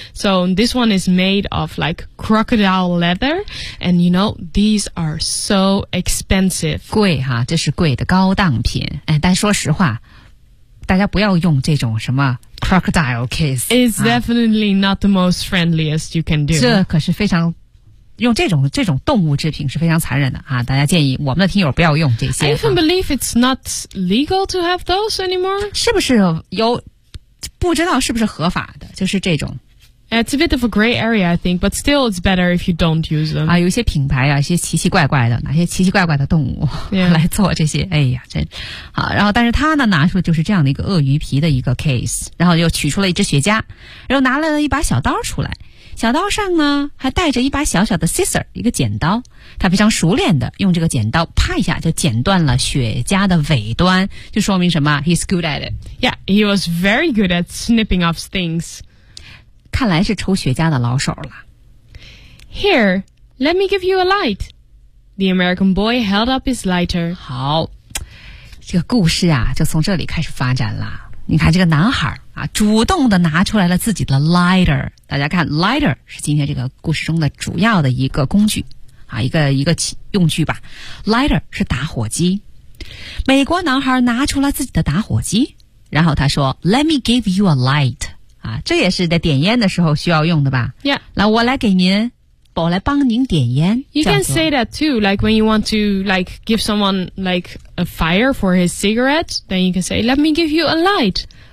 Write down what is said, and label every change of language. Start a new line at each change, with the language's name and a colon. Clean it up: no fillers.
English: So this one is made of like crocodile leather. And you know, these are so expensive.
Chinese: 贵哈，这是贵的高档品。哎，但说实话，大家不要用这种什么 crocodile case.
English: It's definitely not the most friendliest you can do.
Chinese: 这可是非常用这种动物制品是非常残忍的啊！大家建议我们的听友不要用这些。
English: I even believe it's not legal to have those anymore.
Chinese: 是不是有不知道是不是合法的，就是这种。
English: It's a bit of a gray area, I think, but still it's better if you don't use them.
Chinese: 啊，有一些品牌啊，一些奇奇怪怪的，哪些奇奇怪怪的动物、 yeah. 来做这些，哎呀，真好。然后，但是他呢，拿出就是这样的一个鳄鱼皮的一个 case， 然后又取出了一支雪茄，然后拿了一把小刀出来，小刀上呢还带着一把小小的 scissor， 一个剪刀。他非常熟练的用这个剪刀啪一下就剪断了雪茄的尾端，就说明什么？
English: He's good at it. Yeah, he was very good at snipping off things.
Chinese: 看来是抽雪茄的老手了。
English: Here, let me give you a light. The American boy held up his lighter.
Chinese: 好，这个故事啊就从这里开始发展了。你看这个男孩啊，主动的拿出来了自己的 lighter。大家看 ，lighter 是今天这个故事中的主要的一个工具。啊，一个用具吧 ，lighter 是打火机。美国男孩拿出了自己的打火机，然后他说 ，
English: Let me give you a light。
Chinese: 啊，这也是在点烟的时候需要用的吧？Yeah，来，我来给您，我来帮您点烟。
English: You can say that too, like when you want to like give someone like a fire for his cigarette, then you can say, "Let me give you a light."